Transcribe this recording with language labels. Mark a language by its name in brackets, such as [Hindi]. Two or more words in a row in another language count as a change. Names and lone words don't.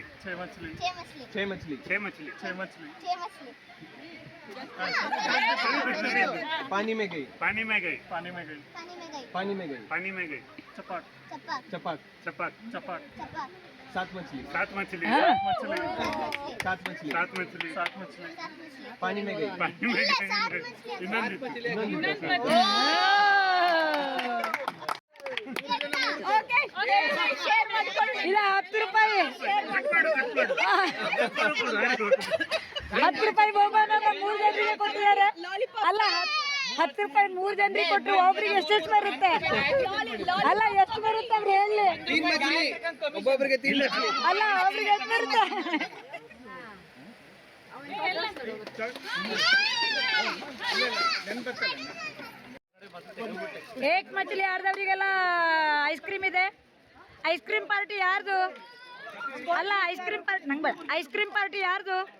[Hindi] छह मछली पानी में गई पानी में गई पानी में गई चपाक सात मछली सात मछली सात मछली पानी में गई पानी में गई [Kannada] ಇಲ್ಲ 10 ರೂಪಾಯಿ 10 ರೂಪಾಯಿ ಬಹುಮಾನ 3 ಜನರಿಗೆ ಕೊಟ್ಟಿದ್ದಾರೆ ಅಲ್ಲ 10 ರೂಪಾಯಿ 3 ಜನರಿಗೆ ಕೊಟ್ಟರು ಒಬ್ಬರಿಗೆ ಎಷ್ಟು ಬರುತ್ತೆ ಅಲ್ಲ ಎಷ್ಟು ಬರುತ್ತೆ ಅವ್ರು ಹೇಳಿ [Hindi] तीन मछली ಒಬ್ಬೊಬ್ಬರಿಗೆ तीन मछली [Kannada] ಅಲ್ಲ ಒಬ್ಬರಿಗೆ ಎಷ್ಟು ಬರುತ್ತೆ [Hindi] एक मछली [Kannada] ಯಾರ್ದವರಿಗೆಲ್ಲ [English] ice cream [Kannada] ಇದೆ [English] ice cream party [Kannada] ಯಾರ್ದು ಅಲ್ಲ [English] ice cream party [Kannada] ನಂಗೆ [English] ice cream party [Kannada] ಯಾರ್ದು